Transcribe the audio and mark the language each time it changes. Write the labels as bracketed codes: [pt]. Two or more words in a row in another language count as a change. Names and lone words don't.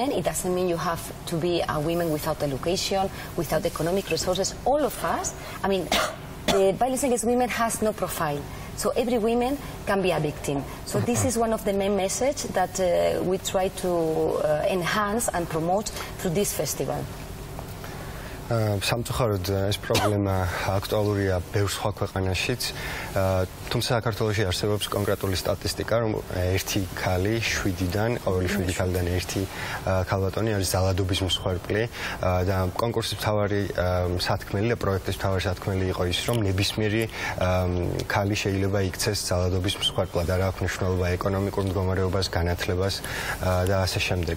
[en] It doesn't mean you have to be a woman without education, without economic resources. All of us, I mean, the violence against women has no profile. So every woman can be a victim. So this is one of the main messages that we try to enhance and promote through this festival. [ka] სამწუხაროდ ეს პრობლემა აქტუალურია ბევრ სხვა ქვეყანაშიც. თუმცა საქართველოში არსებობს კონკრეტული სტატისტიკა, რომ ერთი ქალი 7-დან, ყოველი 7 ქალიდან ერთი ქალბატონი არის ძალადობის მსხვერპლი და კონკურსის მთავარი სათქმელი და პროექტის მთავარი სათქმელი იყო ის, რომ ნებისმიერი ქალი შეიძლება იქცეს ძალადობის მსხვერპლად, არა აქვს მნიშვნელობა ეკონომიკურ მდგომარეობას, განათლებას და ასე შემდეგ.